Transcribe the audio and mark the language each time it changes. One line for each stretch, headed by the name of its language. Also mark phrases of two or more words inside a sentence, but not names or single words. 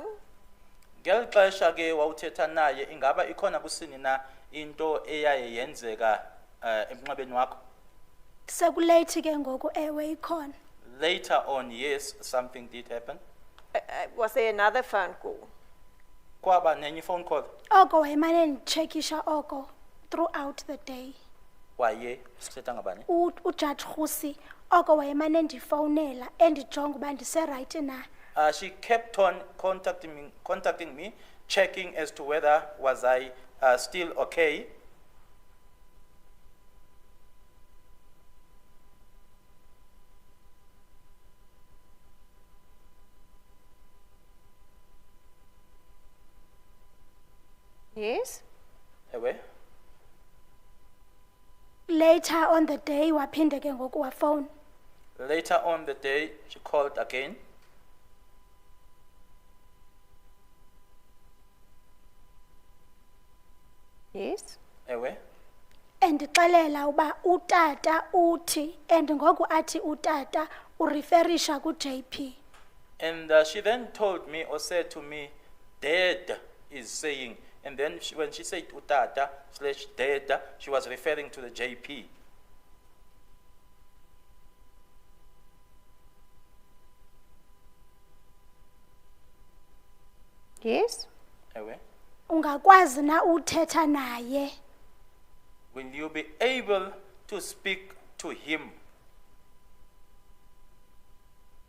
Xhosa: Ngeli xesha ke wawuthetha naye ingaba ikhona kusini na into eyaye yenzeka emnxebeni wakho? Sekuleyithi ke ngoku ewe ikhona.
English: Later on, yes, something did happen. Was there another phone call?
Xhosa: Kwaba nenye
English: phone call.
Xhosa: Oko wayemane nditshekisha oko
English: throughout the day.
Xhosa: Waye sithetha ngabani? Ujudge Khusi oko wayemane ndifowunela endijonga uba ndiserayithi na.
English: She kept on contacting me, checking as to whether was I still okay. Yes.
Xhosa: Ewe.
English: Later on the day
Xhosa: waphinde ke ngoku wafowuna.
English: Later on the day, she called again. Yes.
Xhosa: Ewe. Endixelela uba utata uthi and ngoku athi utata ureferisha ku-JP.
English: And she then told me or said to me, Dad is saying, and then when she said utata / dad, she was referring to the JP. Yes.
Xhosa: Ewe. Ungakwazi na uthetha naye.
English: Will you be able to speak to him?